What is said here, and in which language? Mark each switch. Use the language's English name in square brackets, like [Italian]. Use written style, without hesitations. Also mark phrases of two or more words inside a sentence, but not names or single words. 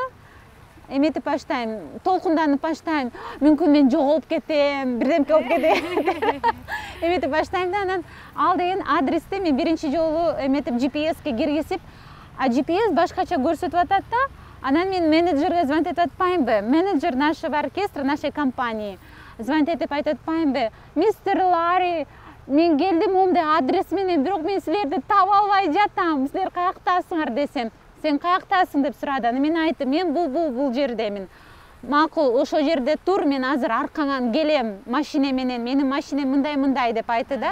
[Kyrgyz] Эметип баштайм, толкунданып баштайм. Мүмкүн мен жоголуп кетем, бирдемке болуп кетем. Эметип баштайм да, анан ал деген адрести мен биринчи жолу эметип GPS-ке киргизип, GPS башкача көрсөтүп атат да. Анан мен менеджерге звонить этип атпаймбы? [Russian] Менеджер нашего оркестра, нашей компании. [Kyrgyz] Звонить этип айтып атпаймбы? Мистер Ларри, мен келдим момундай адрес менен, бирок мен силерди таба албай жатам. Силер каяктасыңар десем, сен каяктасың деп сурады. Мен айттым, мен бул жердемин. Макул, ошол жерде тур, мен азыр аркаңан келем машине менен, менин машинем мындай деп айтты да.